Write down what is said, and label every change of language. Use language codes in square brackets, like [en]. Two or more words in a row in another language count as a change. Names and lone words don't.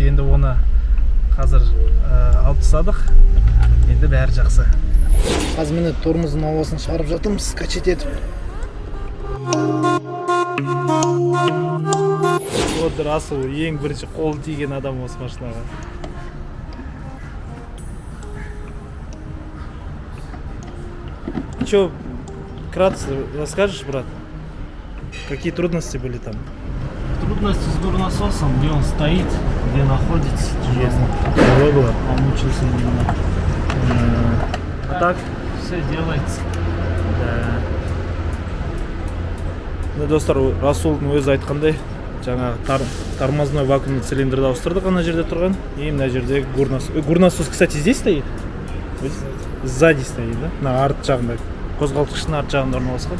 [kk] Енді оны қазір алып тастадық. Енді бәрі жақсы. Қазір міне тормоздың ауасын шығарып жатырмыз, качет етіп. Вот Расул ең бірінші қолы тиген адам осы машинаға. [ru] Че, вкратце расскажешь, брат? Какие трудности были там? Трудности с горнососом, где он стоит, где находится, тяжело. Тяжело было? Помучился немного. А так? Все делается. Да. [kk] Достар, Расулдың өзі айтқандай, жаңағы [ru] тормозной вакуумный [kk] цилиндрді ауыстырдық ана жерде тұрған. И мына жерде горносос, [ru] кстати, здесь стоит? Сзади стоит, да? [kk] На арт жағында, қозғалтқыштың арт жағында орналасқан.